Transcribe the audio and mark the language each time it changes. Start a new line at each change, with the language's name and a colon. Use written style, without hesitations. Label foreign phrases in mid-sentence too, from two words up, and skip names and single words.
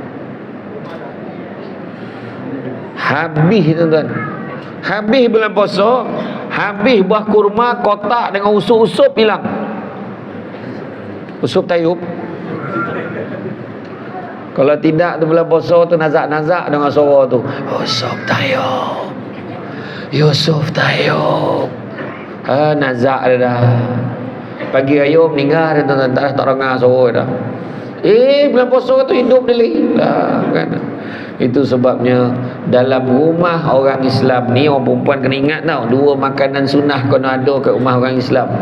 Malay: Habis tuan-tuan. Habis bulan puasa, habis buah kurma kotak dengan usup-usup hilang. Usup tayub. Kalau tidak tu bulan puasa tu nazak-nazak dengan suara tu. Usup tayub. Yusuf tayub. Nazak dia dah. Pagi raya meninggal dia tuan-tuan, tak dengar suara dah. Bulan puasa tu hidup dia lagi. Lah kan. Itu sebabnya dalam rumah orang Islam ni, orang perempuan kena ingat tau, dua makanan sunnah kena ada kat rumah orang Islam.